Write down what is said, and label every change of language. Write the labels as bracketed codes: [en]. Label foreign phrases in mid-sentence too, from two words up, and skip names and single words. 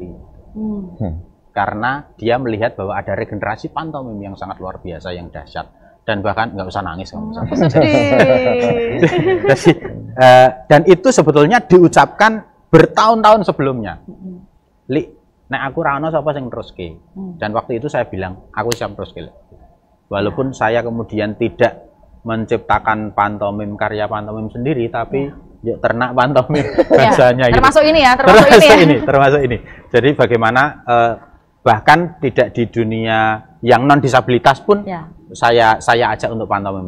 [id] Karena dia melihat bahwa ada regenerasi pantomim yang sangat luar biasa, yang dahsyat, dan bahkan nggak usah nangis kamu. Dan itu sebetulnya diucapkan bertahun-tahun sebelumnya. [jv] Li, nek aku rano sapa sing teruske. [id] Dan waktu itu saya bilang, [jv] aku siap teruske. [id] Walaupun saya kemudian tidak menciptakan pantomim, karya pantomim sendiri, tapi yuk ternak pantomim bahasanya termasuk gitu. Ini ya, termasuk ini. Jadi bagaimana bahkan tidak di dunia yang non disabilitas pun saya ajak untuk pantomim.